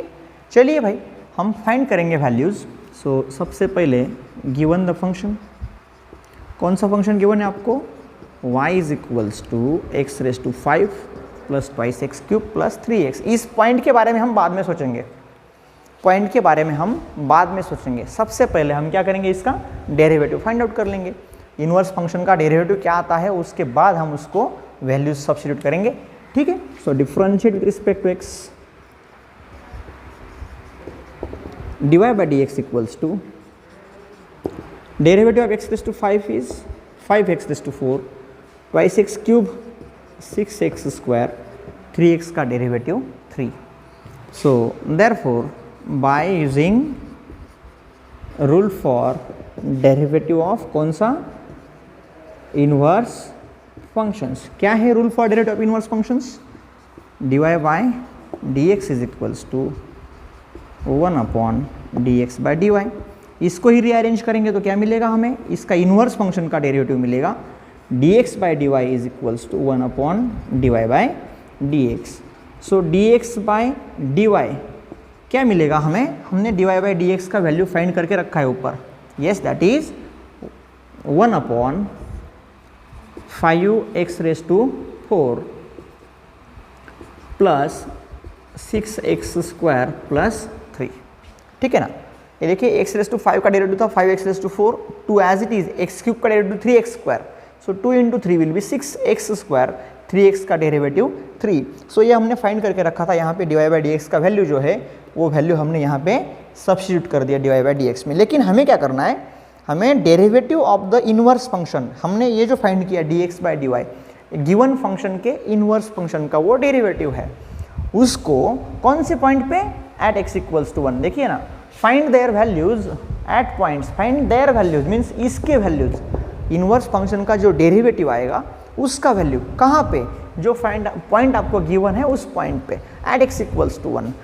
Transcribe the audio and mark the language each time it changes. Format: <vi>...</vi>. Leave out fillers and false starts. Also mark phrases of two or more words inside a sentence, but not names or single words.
<hi>चलिए भाई हम फाइंड करेंगे</hi> <en>values. so</en> <hi>सबसे पहले</hi> <en>given the function,</en> <hi>कौन सा फंक्शन गिवन है आपको,</hi> <en>y is equals to x raise to 5 plus twice x cube plus 3x.</en> <hi>इस पॉइंट के बारे में हम बाद में सोचेंगे, पॉइंट के बारे में हम बाद में सोचेंगे। सबसे पहले हम क्या करेंगे, इसका</hi> <en>derivative find out</en> <hi>कर लेंगे।</hi> <en>inverse function</en> <hi>का डेरिवेटिव क्या आता है, उसके बाद हम उसको</hi> <en>values substitute</en> <hi>करेंगे, ठीक है।</hi> <en>so differentiate with respect to x, dy by dx equals to derivative of x raised to 5 is 5x raised to 4 twice x cube 6x square 3x का डेरिवेटिव 3। so therefore by using rule for derivative of</en> <hi>कौन सा,</hi> <en>inverse functions.</en> <hi>क्या है</hi> <en>rule for derivative of inverse functions, dy by dx is equals to 1 अपॉन dx by dy।</en> <hi>इसको ही रीअरेंज करेंगे तो क्या मिलेगा हमें, इसका</hi> <en>inverse function</en> <hi>का डेरिवेटिव मिलेगा,</hi> <en>dx by dy is equals to 1 upon dy by dx। सो dx by dy</en> <hi>क्या मिलेगा हमें, हमने</hi> <en>dy by dx का value find</en> <hi>करके रखा है ऊपर,</hi> <en>yes that is 1 upon 5x raise to 4 plus 6x square plus 3,</en> <hi>ठीक है ना। ये देखिए</hi> <en>x raise to 5 का डेरिवेटिव था 5x raise to 4, 2 as it is, x क्यूब का डेरिवेटिव 3x square, so 2 into 3 will be 6x square, 3x का डेरिवेटिव 3।</en> <hi>सो ये हमने फाइंड करके रखा था, यहाँ पे dy by dx का वैल्यू जो है वो वैल्यू हमने यहाँ पे सब्स्टिट्यूट कर दिया dy by dx में। लेकिन हमें क्या करना है, हमें</hi> <en>derivative of the inverse function,</en> <hi>हमने ये जो फाइंड किया dx by dy,</hi> <en>given function</en> <hi>के</hi> <en>inverse function</en> <hi>का वो डेरिवेटिव है, उसको कौन से पॉइंट पे,</hi> <en>at x equals to 1.</en> <hi>देखिए ना,</hi> <en>find their values at points, find their values means</en> <hi>इसके वैल्यूज,</hi> <en>inverse function</en> <hi>का जो डेरिवेटिव आएगा उसका वैल्यू कहाँ पे, जो</hi> <en>find point</en> <hi>आपको गिवन है उस पॉइंट पे,</hi> <en>at x equals to 1.</en>